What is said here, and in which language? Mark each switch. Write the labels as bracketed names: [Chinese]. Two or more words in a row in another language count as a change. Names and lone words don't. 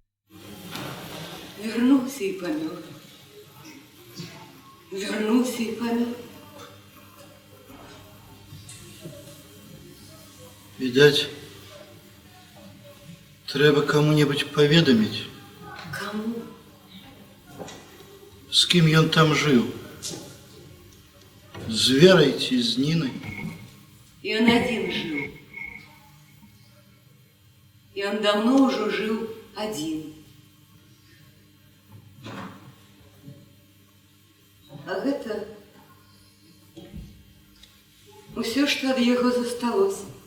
[Russian] Вернулся и помер. Вернулся и помер. [Belarusian] Видать, трэба кому-нибудь паведаміць. Кому? З кім ён там жыў? З Верай ці з Нінай? [Russian] И он один жил. И он давно уже жил один. [Belarusian] А гэта усё, што ад яго засталося.